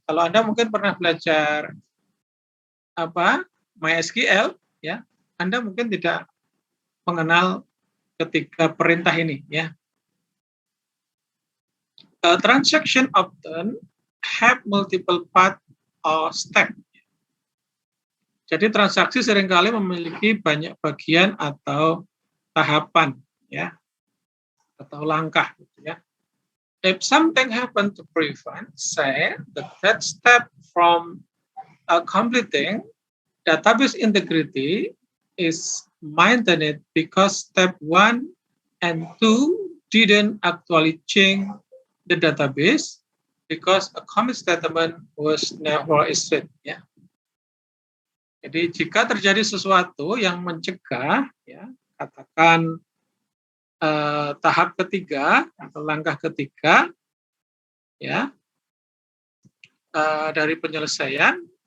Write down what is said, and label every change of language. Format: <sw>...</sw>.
<id>Kalau Anda mungkin pernah belajar MySQL ya, Anda mungkin tidak mengenal ketiga perintah ini ya.</id> <en>A transaction often have multiple path or step.</en> <id>Jadi transaksi seringkali memiliki banyak bagian atau tahapan ya, atau langkah gitu ya.</id> <en>If something happen to prevent, say, that step from completing, database integrity is maintained because step 1 and 2 didn't actually change the database because a commit statement was never issued.</en> <id>Ya. Jadi jika terjadi sesuatu yang mencegah, ya, katakan tahap ketiga atau langkah ketiga, ya, dari penyelesaian</id>